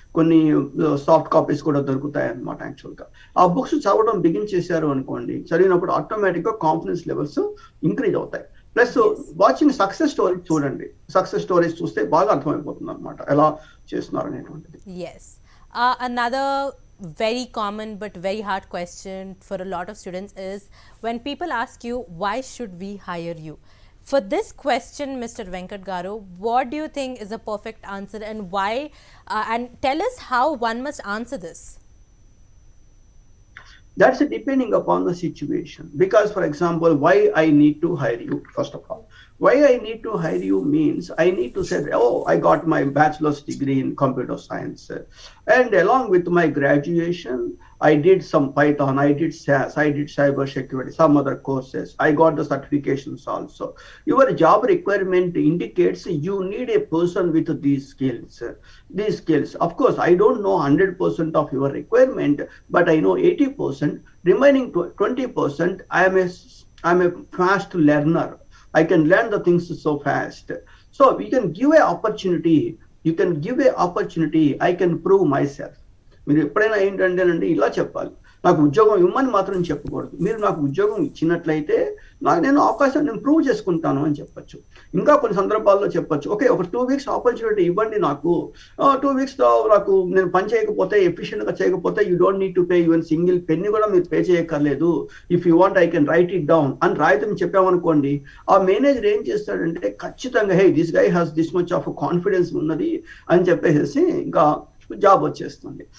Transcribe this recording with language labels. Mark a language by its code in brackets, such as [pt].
[te] కొన్ని soft copies కూడా దొరుకుతాయి అన్నమాట. యాక్చువల్ గా ఆ బుక్స్ చదవడం బిగిన్ చేశారు అనుకోండి, చదివినప్పుడు ఆటోమేటిక్ గా కాన్ఫిడెన్స్ లెవెల్స్ ఇంక్రీజ్ అవుతాయి. ప్లస్ వాచింగ్ సక్సెస్ స్టోరీస్ చూడండి. సక్సెస్ స్టోరీస్ చూస్తే బాగా అర్థమైపోతుంది అనమాట ఎలా చేస్తున్నారు అనేటువంటిది. [en] Yes. Another very common but very hard question for a lot of students is when people ask you, why should we hire you? For this question, Mr. Venkat Garu, what do you think is a perfect answer, and why? And tell us how one must answer this. That's depending upon the situation. Because, for example, why I need to hire you, first of all. Why I need to hire you means I need to say, I got my bachelor's degree in computer science. And along with my graduation, I did some Python, I did SAS, I did cyber security, some other courses. I got the certifications also. Your job requirement indicates you need a person with these skills. These skills. Of course, I don't know 100% of your requirement, but I know 80%. Remaining 20%, I'm a fast learner. I can learn the things so fast. So we can give a opportunity. You can give a opportunity. I can prove myself. [te] మీరు ఎప్పుడైనా ఏంటంటేనండి ఇలా చెప్పాలి, నాకు ఉద్యోగం ఇవ్వమని మాత్రం చెప్పకూడదు. మీరు నాకు ఉద్యోగం ఇచ్చినట్లయితే నేను అవకాశం నేను ప్రూవ్ చేసుకుంటాను అని చెప్పొచ్చు. ఇంకా కొన్ని సందర్భాల్లో చెప్పొచ్చు, ఓకే ఒక 2 weeks ఆపర్చునిటీ ఇవ్వండి నాకు, 2 weeks నాకు నేను పని చేయకపోతే ఎఫిషియెంట్గా చేయకపోతే [en] you don't need to pay even single penny [te] కూడా మీరు పే చేయక్కర్లేదు, [en] if you want I can write it down [te] అని రాయితని చెప్పామనుకోండి, ఆ మేనేజర్ ఏం చేస్తాడంటే ఖచ్చితంగా [en] hey this guy has this much of confidence [te] ఉన్నది అని చెప్పేసి ఇంకా జాబ్ వచ్చేస్తుంది.